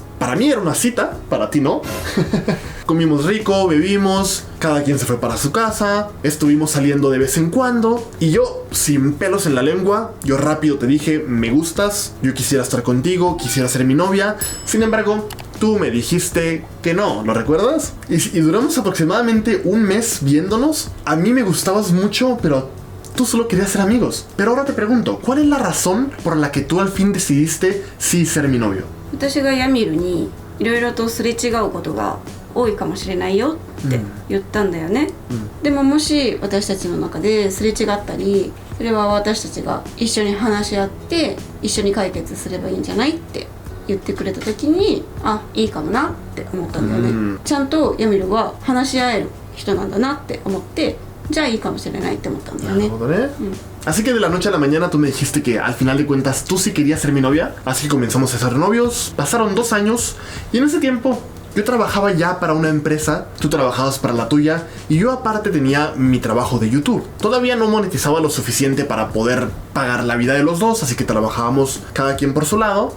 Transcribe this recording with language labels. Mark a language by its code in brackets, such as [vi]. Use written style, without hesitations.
[es] Para mí era una cita, para ti no. Comimos rico, bebimos, cada quien se fue para su casa, estuvimos saliendo de vez en cuando y yo, sin pelos en la lengua, yo rápido te dije, me gustas, yo quisiera estar contigo, quisiera ser mi novia. Sin embargo, tú me dijiste que no, ¿lo recuerdas? Y duramos aproximadamente 1 mes viéndonos. A mí me gustabas mucho, pero tú solo querías ser amigos. Pero ahora te pregunto, ¿cuál es la razón por la que tú al fin decidiste sí ser mi novio? [ja] 私がヤミルにいろいろとすれ違うことが多いかもしれないよって言ったんだよね、でももし私たちの中ですれ違ったり、それは私たちが一緒に話し合って一緒に解決すればいいんじゃないって言ってくれた時に、あ、いいかもなって思ったんだよね、ちゃんとヤミルは話し合える人なんだなって思って、じゃあいいかもしれないって思ったんだよね。 [es] Así que de la noche a la mañana tú me dijiste que al final de cuentas tú sí querías ser mi novia. Así que comenzamos a ser novios. Pasaron 2 años y en ese tiempo yo trabajaba ya para una empresa, tú trabajabas para la tuya y yo aparte tenía mi trabajo de YouTube. Todavía no monetizaba lo suficiente para poder pagar la vida de los dos, así que trabajábamos cada quien por su lado.